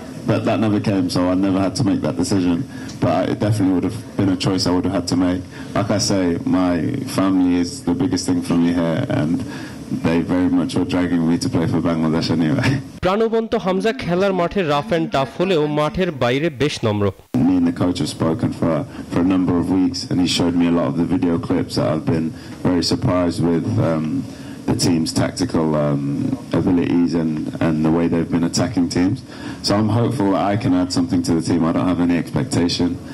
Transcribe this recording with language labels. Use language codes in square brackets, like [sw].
[en] But that never came, so I never had to make that decision. But it definitely would have been a choice I would have had to make. Like I say, my family is the biggest thing for me here, and they very much were dragging me to play for Bangladesh anyway. [bn] প্রাণবন্ত হামজা খেলার মাঠে rough and tough হলেও মাঠের বাইরে বেশ নম্র। [en] Me and the coach have spoken for a number of weeks, and he showed me a lot of the video clips that I've been very surprised with. The team's tactical abilities and the way they've been attacking teams. So I'm hopeful that I can add something to the team. I don't have any expectation.